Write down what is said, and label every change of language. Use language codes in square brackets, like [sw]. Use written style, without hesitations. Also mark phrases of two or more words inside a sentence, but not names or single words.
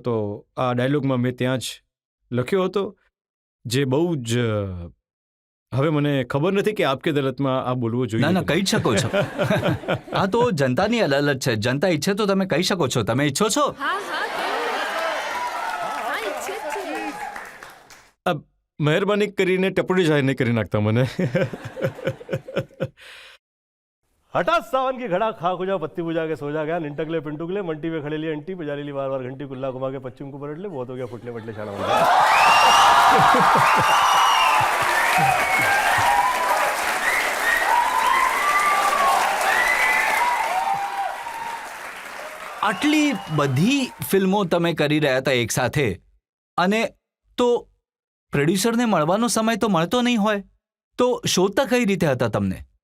[gu] તો આ ડાયલોગમાં મેં ત્યાં જ લખ્યો હતો, જે બહુ જ હવે મને ખબર નથી કે આપકે અદાલતમાં આ બોલવું જોઈએ. ના કહી જ શકો છો. આ તો જનતાની અદાલત છે. જનતા ઈચ્છે તો તમે કહી શકો છો. તમે ઈચ્છો છો? મહેરબાની કરીને ટપડી જાહેર નહીં કરી નાખતા મને. [hi] हठात सावन की घड़ा खा खुजा पत्ती बुझा के सो जा गया निंटकले पिंटुकले मंटी में खड़े लिए अंटी बजा ली बार बार घंटी कुल्ला घुमा के पश्चिम को पलट ले बहुत हो गया फुटले फटले छाड़ा बन गया. [gu] આટલી બધી ફિલ્મો તમે કરી રહ્યા હતા એક સાથે, અને તો પ્રોડ્યુસરને મળવાનો સમય તો મળતો નહીં હોય, તો શોધતા કઈ રીતે હતા તમને?